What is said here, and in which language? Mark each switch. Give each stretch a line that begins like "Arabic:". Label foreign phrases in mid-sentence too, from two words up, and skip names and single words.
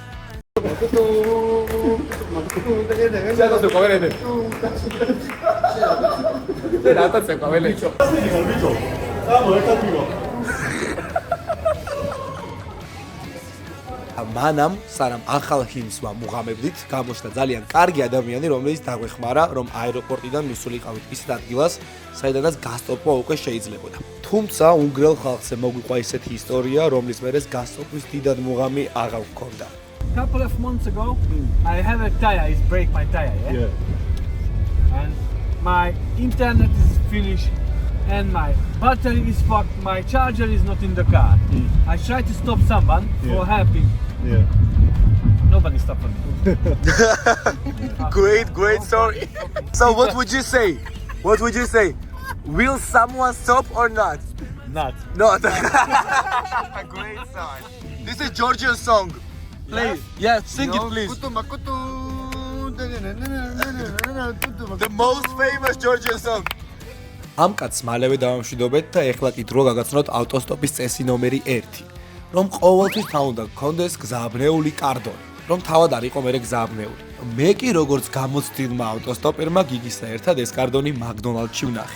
Georgian: მანამ, სანამ ახალ ჰიმნს ვამუღამებდით, გამოჩნდა ძალიან კარგი ადამიანი, რომელიც დაგვეხმარა, რომ აეროპორტიდან მისულიყავით ისეთ ადგილას, საიდანაც გასტოპვა უკვე შეიძლებოდა. თუმცა უნგრელ ხალხზე მოგვიყვა ისეთი ისტორია, რომლის მერეს გასტოპვის დიდად მუღამი აღარ გქონდა.
English: Couple of months ago, I have a tire. It's break my tire, yeah? And my internet is finished, and my battery is fucked. My charger is not in the car. I tried to stop someone for helping. Yeah. Nobody stopped me. Great story. So what would you say? What would you say? Will someone stop or not? Not. Not. Great song. This is Georgian song. Please. Yes, sing it please. The most famous Georgian song.
Georgian: ამ კაცს მალევე დავამშვიდობეთ და ეხლა კი დრო გაგაცნოთ ავტოსტოპის წესი ნომერი 1, რომ ყოველთვის თან უნდა გქონდეს გზააბნეული კარდონი, რომ თავად არ იყო მერე გზააბნეული. მე კი როგორც გამოცდილმა ავტოსტოპერმა გიგისთან ერთად ეს კარდონი მაკდონალდში ვნახე.